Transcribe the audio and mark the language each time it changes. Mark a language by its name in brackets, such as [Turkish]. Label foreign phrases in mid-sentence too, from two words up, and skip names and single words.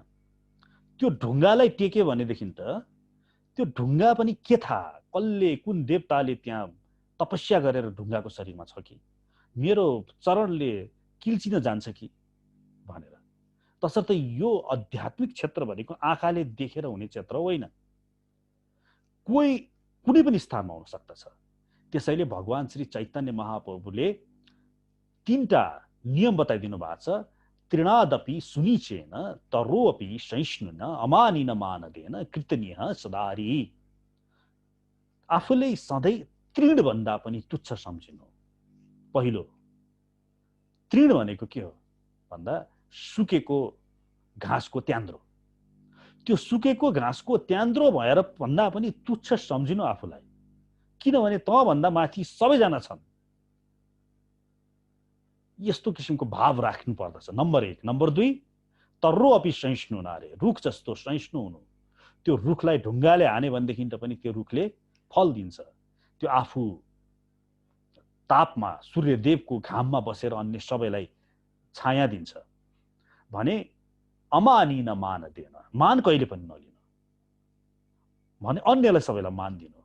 [Nepali] त्यो ढुङ्गालाई टेक्यो भनेदेखि त त्यो ढुङ्गा पनि के थाहा कसले, कुन देवताले त्यहाँ तपस्या गरेर ढुङ्गाको शरीरमा छ कि मेरो चरणले किल्चिन जान्छ कि भनेर। तसर्थ यो आध्यात्मिक क्षेत्र भनेको आँखाले देखेर हुने क्षेत्र होइन, कोही कुनै पनि स्थानमा हुन सक्दछ। त्यसैले भगवान श्री चैतन्य महाप्रभुले तीनटा नियम बताइदिनु भएको छ। [Sanskrit] तृणादपि सुनिचेन तरोपि सहिष्णुन अमानिन मानदेन कृतनीय सदारी। [Nepali] आफूले सधैँ तृण भन्दा पनि तुच्छ सम्झिनु। पहिलो तृण भनेको के हो भन्दा सुकेको घाँसको त्यान्द्रो। त्यो सुकेको घाँसको त्यान्द्रो भएर भन्दा पनि तुच्छ सम्झिनु आफूलाई, किनभने त भन्दा माथि सबैजना छन्। यस्तो किसिमको भाव राख्नु पर्दछ, नम्बर 1। नम्बर 2, [Sanskrit] तर्रो अपि सहिष्णु नारे, [Nepali] रुख जस्तो सहिष्णु हुनु। त्यो रुखलाई ढुङ्गाले हाने भनेदेखि त पनि त्यो रुखले फल दिन्छ। त्यो आफू तापमा सूर्यदेवको घाममा बसेर अन्य सबैलाई छाया दिन्छ भने [Sanskrit] अमानिन मान देन, [Nepali] मान कहिले पनि नलिनु भने अन्यलाई सबैलाई मान दिनु।